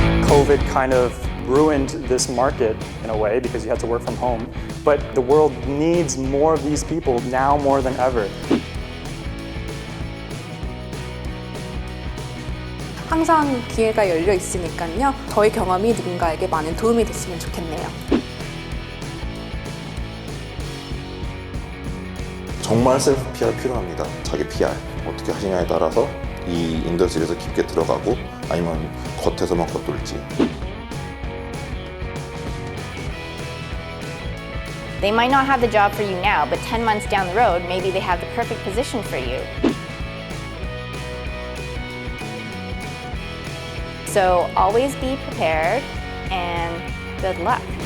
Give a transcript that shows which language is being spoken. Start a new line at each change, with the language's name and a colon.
English: COVID kind of ruined this market in a way because you had to work from home. But the world needs more of these people now more than ever.
Korean: 항상 기회가 열려 있으니까요. 저희 경험이 누군가에게 많은 도움이 됐으면 좋겠네요. 정말 셀프 PR 필요합니다. 자기 PR 어떻게 하시냐에 따라서 이 인더스트리에서 깊게 들어가고 아니면 겉에서만 겉돌지.
English: They might not have the job for you now, but 10 months down the road, maybe they have the perfect position for you. So always be prepared and good luck.